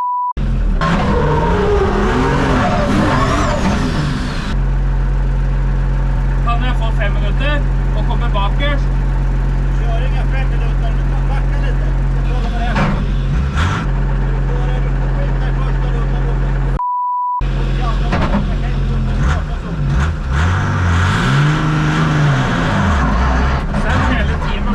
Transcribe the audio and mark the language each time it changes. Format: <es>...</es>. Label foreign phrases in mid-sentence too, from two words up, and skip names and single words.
<no>Kan jeg få 5 minutter og komme bakerst?</no> <sv>Kör inga 5 minuter, du kan backa lite. Så frågar man det. Du får det, du får skjuta i första rundan. Och i andra rundan, jag kan inte starta så.</sv> <no>Sen hele teamet</no>